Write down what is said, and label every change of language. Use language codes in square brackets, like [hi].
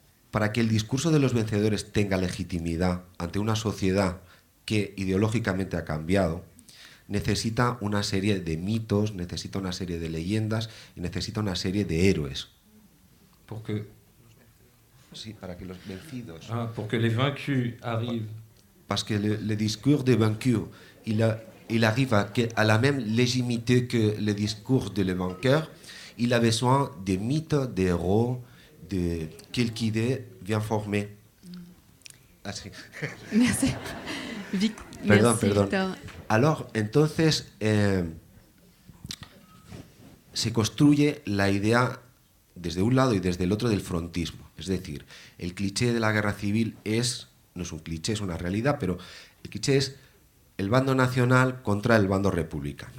[es] Para que el discurso de los vencedores tenga legitimidad ante una sociedad que ideológicamente ha cambiado, necesita una serie de mitos, necesita una serie de leyendas y necesita una serie de héroes. Sí, para que los vencidos... [fr] Pour que les vaincus arrivent... Parce que le discours des vaincus, il arrive à la même légitimité que le discours de les vainqueurs. Il a besoin de mythes, de héros, de quelques idées bien formées. [es] Así. [fr] Merci. [es] Perdón. Victor. Alors, entonces, se construye la idea desde un lado y desde el otro del frontismo. Es decir, el cliché de la guerra civil no es un cliché, es una realidad, pero el cliché es el bando nacional contra el bando republicano.